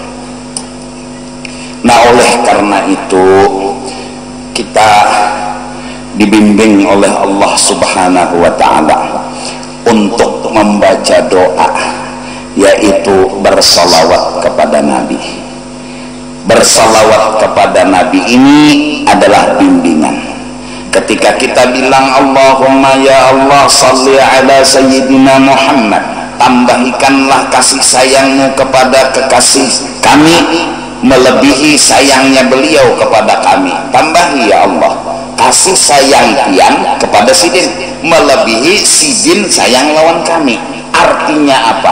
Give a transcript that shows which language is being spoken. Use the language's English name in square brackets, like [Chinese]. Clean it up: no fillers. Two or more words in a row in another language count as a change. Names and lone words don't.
[Indonesian] Nah, oleh karena itu kita dibimbing oleh Allah [Arabic] سبحانه وتعالى [Indonesian] untuk membaca doa, yaitu bersalawat kepada Nabi. Bersalawat kepada Nabi ini adalah bimbingan. Ketika kita bilang [Arabic] اللهم يا الله صل على سيدنا محمد, [Indonesian] tambahkanlah kasih sayangmu kepada kekasih kami melebihi sayangnya beliau kepada kami. [Banjar] Tambahi ya Allah kasih sayang pian kepada sidin melebihi sidin sayang lawan kami. [Indonesian] Artinya apa?